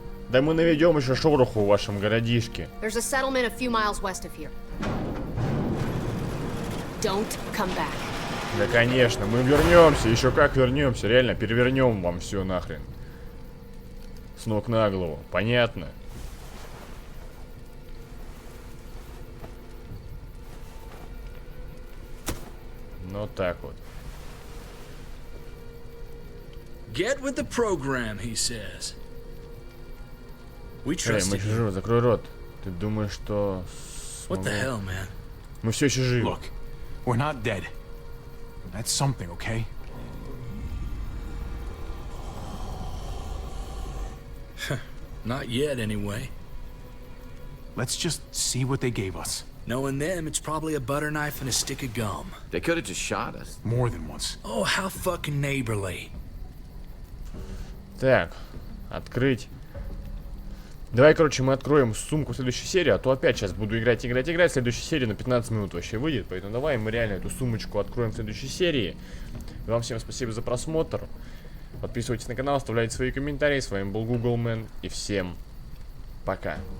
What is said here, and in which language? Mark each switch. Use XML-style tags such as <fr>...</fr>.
<ru>Да мы наведем еще шороху в вашем городишке.</ru> <en>There's a settlement a few miles west of here. Don't come back.</en> <ru>Да, конечно, мы вернемся, еще как вернемся, реально, перевернем вам все нахрен. С ног на голову, понятно? Ну так вот.</ru> <en>Get with the program, he says. We trust</en> <ru>мы еще живы, закрой рот. Ты думаешь, что...</ru> <en>What the hell, man?</en> <ru>Мы все еще живы.</ru> <en>Look, we're not dead. That's something, okay? Not yet, anyway. Let's just see what they gave us. Knowing them, it's probably a butter knife and a stick of gum. They could have just shot us. More than once. Oh, how fucking neighborly.</en> <ru>Так, открыть. Давай, короче, мы откроем сумку в следующей серии, а то опять сейчас буду играть. Следующая серия на 15 минут вообще выйдет, поэтому давай мы реально эту сумочку откроем в следующей серии. Вам всем спасибо за просмотр. Подписывайтесь на канал, оставляйте свои комментарии. С вами был Гугл, и всем пока.</ru>